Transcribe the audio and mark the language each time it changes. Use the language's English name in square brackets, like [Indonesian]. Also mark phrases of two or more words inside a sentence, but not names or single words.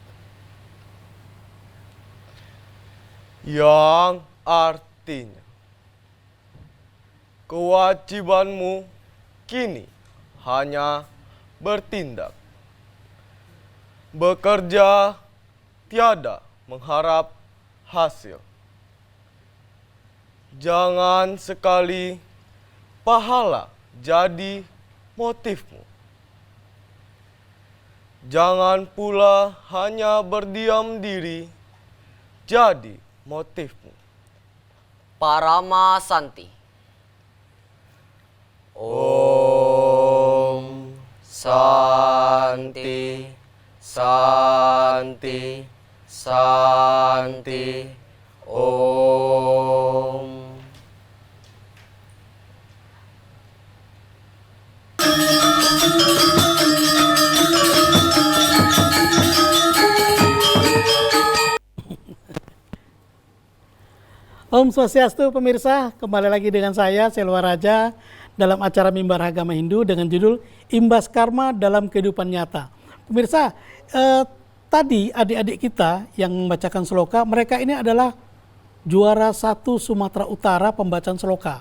[Indonesian] Yang artinya kewajibanmu kini hanya bertindak, bekerja tiada mengharap hasil. Jangan sekali pahala jadi motifmu. Jangan pula hanya berdiam diri jadi motifmu. Paramasanti. [Sanskrit] Om Santi Santi Santi Om. Om Swastiastu [Indonesian] pemirsa, kembali lagi dengan saya Selwa Raja dalam acara Mimbar Agama Hindu dengan judul Imbas Karma dalam Kehidupan Nyata. Pemirsa, tadi adik-adik kita yang membacakan sloka, mereka ini adalah juara 1 Sumatera Utara pembacaan sloka.